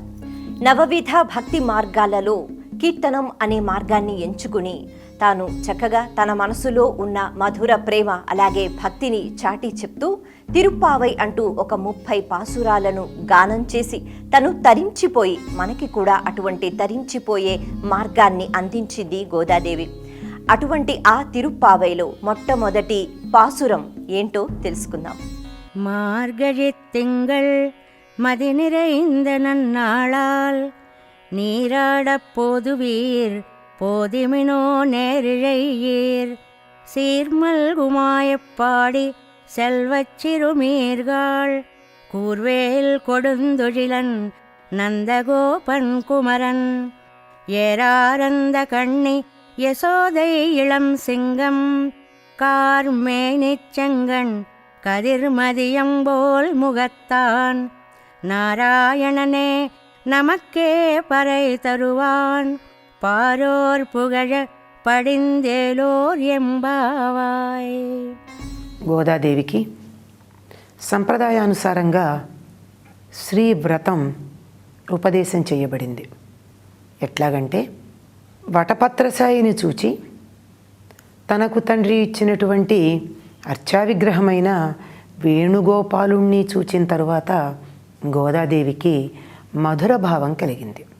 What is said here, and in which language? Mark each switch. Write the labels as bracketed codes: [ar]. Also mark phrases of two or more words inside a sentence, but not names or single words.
[te] నవవిధ భక్తి మార్గాలలో కీర్తనం అనే మార్గాన్ని ఎంచుకుని తాను చక్కగా తన మనసులో ఉన్న మధుర ప్రేమ అలాగే భక్తిని చాటి చెప్తూ తిరుప్పావై అంటూ ఒక 30 పాసురాలను గానం చేసి తను తరించిపోయి మనకి కూడా అటువంటి తరించిపోయే మార్గాన్ని అందించింది గోదాదేవి. అటువంటి ఆ తిరుప్పావైలో మొట్టమొదటి పాసురం ఏంటో తెలుసుకుందాం. [ta] மார்கழித் திங்கள் மதி நிறைந்த நன்னாளால் நீராடப் போதுவீர் போதிமினோ நேரிழையீர் சீர்மல்குமாயப் பாடி செல்வச் சிறுமீர்கள் கூர்வேல் கொடுந்தொழிலன் நந்தகோபன் குமரன் ஏராரந்த கண்ணி யசோதை இளம் சிங்கம் கார்மேனிச் செங்கண் கதிர்மதியம்போல் முகத்தான் நாராயணனே நமக்கே பறை தருவான் பாரோர் புகழ படிந்தேலோர் எம்பாவாய். [te] గోదాదేవికి సంప్రదాయానుసారంగా శ్రీ వ్రతం ఉపదేశం చేయబడింది. ఎట్లాగంటే వటపత్రసాయిని చూచి తనకు తండ్రి ఇచ్చినటువంటి అర్చావిగ్రహమైన వేణుగోపాలుణ్ణి చూచిన తరువాత గోదాదేవికి మధుర భావం కలిగింది.